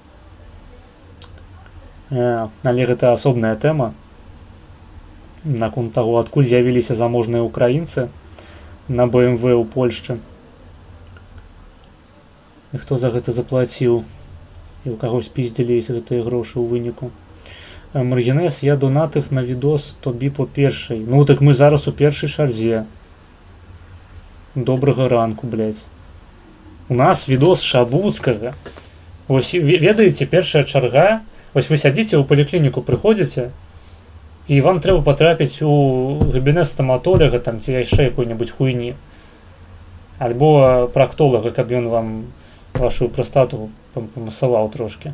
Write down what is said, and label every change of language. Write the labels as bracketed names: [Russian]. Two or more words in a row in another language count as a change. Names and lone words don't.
[Belarusian] Але гэта асобная тэма наконт таго, адкуль з'явіліся заможныя украінцы на БМВ ў Польшчы. І хто за гэта заплаціў, і ў каго спіздзілі гэтыя грошы ў выніку. Маргінес, [Ukrainian] я донатив на відос тобі по перший. Ну так ми зараз у першій шарзі. Доброго ранку, блядь. У нас відос Шабуцкага. [Belarusian] Ось, ведаеце, першая чарга. Ось вы сядзіце ў паліклініку, прыходзіце, і вам трэба патрапіць у кабінет стаматолага, там, ці яшчэ якой-небудзь хуйні. Альбо практолага, каб ён вам вашу прастату памасаваў трошки.